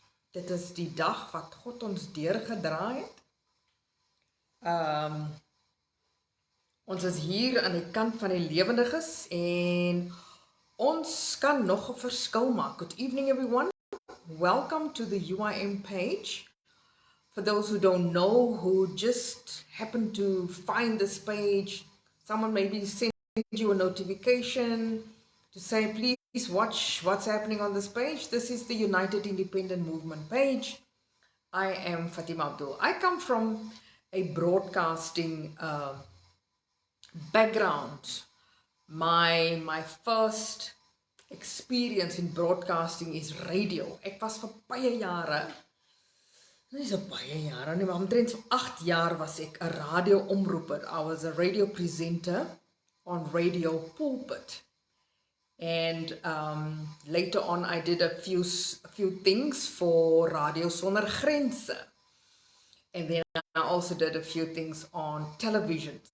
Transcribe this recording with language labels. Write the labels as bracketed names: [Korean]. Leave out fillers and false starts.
[Afrikaans] Dit is die dag wat God ons deurgedraai het. Ons is hier aan die kant van die lewendiges en ons kan nog 'n verskil maak. [English] Good evening everyone. Welcome to the UIM page. For those who don't know, who just happen to find this page, someone maybe sent you a notification to say, please watch what's happening on this page. This is the United Independent Movement page. I am Fatima Abdool. I come from a broadcasting background. My first experience in broadcasting is radio. [Afrikaans] Ek was vir baie jare, nie so baie jare nie, maar omtrent vir 8 jaar was ek 'n radio-omroeper. [English] I was a radio presenter on radio pulpit. And later on I did a few things for Radio Sonder Grense. And then I also did a few things on television.